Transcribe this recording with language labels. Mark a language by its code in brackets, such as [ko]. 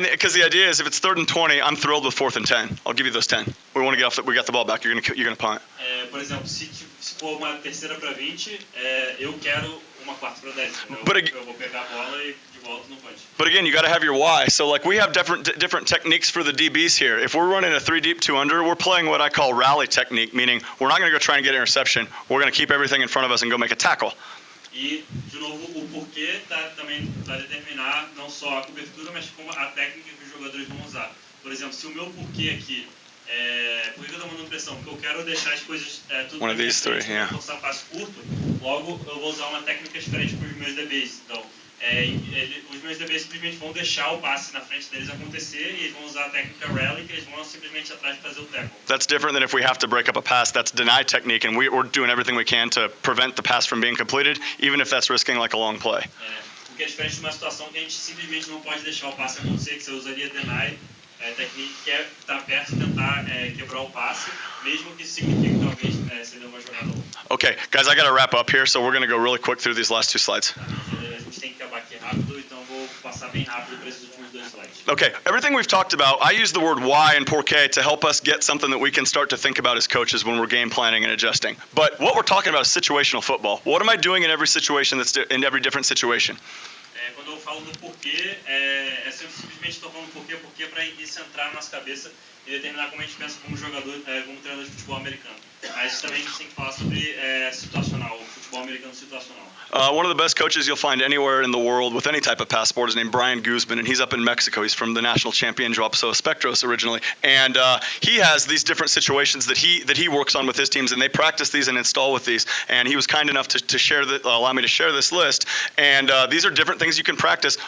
[en] And because the idea is if it's 3rd and 20, I'm thrilled with 4th and 10. I'll give you those 10. We want to get off. We got the ball back. You're gonna punt. [pt] Por exemplo, se for uma 3ª para 20, eu quero uma 4ª para 10. Eu vou pegar a bola e de volta no punch. [en] But again, you got to have your why. So like we have different techniques for the DBs here. If we're running a 3 deep 2 under, we're playing what I call rally technique, meaning we're not going to go try and get an interception. We're going to keep everything in front of us and go make a tackle. [pt] E, de novo, o porquê também vai determinar não só a cobertura, mas como a técnica que os jogadores vão usar. Por exemplo, se o meu porquê aqui por que eu estou mandando pressão? Porque eu quero deixar as coisas tudo [en] One of these three, yeah. [pt] Forçar passo curto, logo eu vou usar uma técnica diferente para os meus DBs. Então, os meus DBs simplesmente vão deixar o passe na frente deles acontecer e eles vão usar a técnica rally, que eles vão simplesmente atrás de fazer o tackle. [en] That's different than if we have to break up a pass. That's deny technique, and we're doing everything we can to prevent the pass from being completed, even if that's risking like a long play. [pt] Porque é diferente de uma situação que a gente simplesmente não pode deixar o passe acontecer, que você usaria deny technique, que é estar perto e tentar quebrar o passe, mesmo que isso signifique talvez você dê uma jogada longa. [en] Okay, guys, I got to wrap up here, so we're going to go really quick through these last 2 slides. [pt] A gente tem que acabar aqui rápido, então vou passar bem rápido para esses últimos 2 slides. [en] Okay, everything we've talked about, I use the word why and porqué to help us get something that we can start to think about as coaches when we're game planning and adjusting. But what we're talking about is situational football. What am I doing in every situation in every different situation? [pt] Quando eu falo do porquê, simplesmente estou falando porquê para isso entrar na nossa cabeça e determinar como a gente pensa como jogador, como treinador de futebol americano. Mas também a gente tem que falar sobre situacional, futebol americano situacional. [en] One of the best coaches you'll find anywhere in the world with any type of passport is named Brian Guzman, and he's up in Mexico. He's from the national champion Joapso Espectros originally, and he has these different situations that he works on with his teams, and they practice these and install with these. And he was kind enough to share allow me to share this list. And these are different things you can practice.